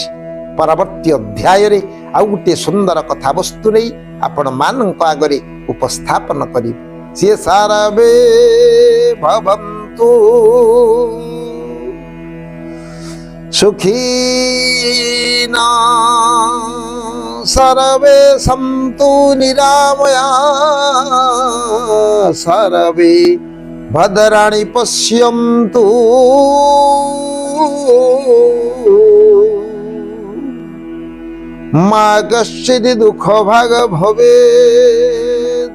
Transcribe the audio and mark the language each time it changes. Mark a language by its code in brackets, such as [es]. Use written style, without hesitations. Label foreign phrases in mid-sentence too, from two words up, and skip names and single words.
[or] ପରବର୍ତ୍ତୀ ଅଧ୍ୟାୟରେ ଆଉ ଗୋଟିଏ ସୁନ୍ଦର କଥାବସ୍ତୁ ନେଇ ଆପଣ ମାନଙ୍କ ଆଗରେ ଉପସ୍ଥାପନ କରିବି। [sa] सिए सर्वे भवन्तु सुखिनः। सर्वे सन्तु निरामया सर्वे भद्राणि पश्यन्तु मा कश्चित् दुःखभाग् भवेत्।